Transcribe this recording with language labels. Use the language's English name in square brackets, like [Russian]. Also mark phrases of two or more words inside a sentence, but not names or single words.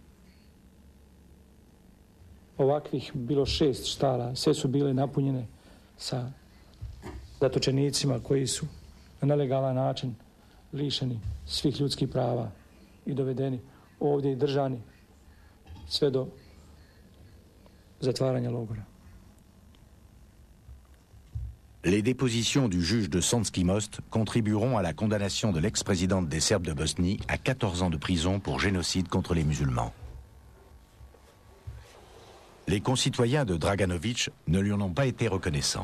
[Bosnian] Ovakvih bilo 6 štala, sve su bile napunjene sa zatočenicima koji su na nelegalan način lišeni svih ljudskih prava i dovedeni ovdje i držani sve do zatvaranja logora. [French] Les dépositions du juge de Sanski Most contribueront à la condamnation de l'ex-présidente des Serbes de Bosnie à 14 ans de prison pour génocide contre les musulmans. Les concitoyens de Draganović ne lui en ont pas été reconnaissants.